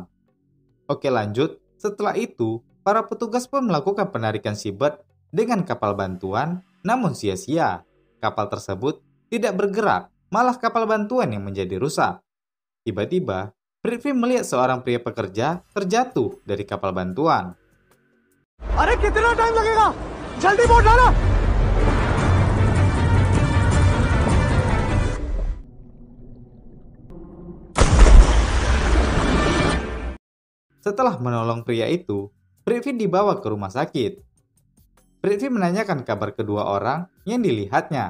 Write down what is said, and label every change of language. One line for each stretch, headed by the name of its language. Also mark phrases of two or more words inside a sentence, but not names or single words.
Indonesian: Oke lanjut, setelah itu, para petugas pun melakukan penarikan Seabird dengan kapal bantuan, namun sia-sia. Kapal tersebut tidak bergerak, malah kapal bantuan yang menjadi rusak. Tiba-tiba, Prithvi melihat seorang pria pekerja terjatuh dari kapal bantuan.
Hindi: अरे कितना टाइम लगेगा जल्दी बोट डालो
Indonesian: Setelah menolong pria itu, Prithvi dibawa ke rumah sakit. Prithvi menanyakan kabar kedua orang yang dilihatnya.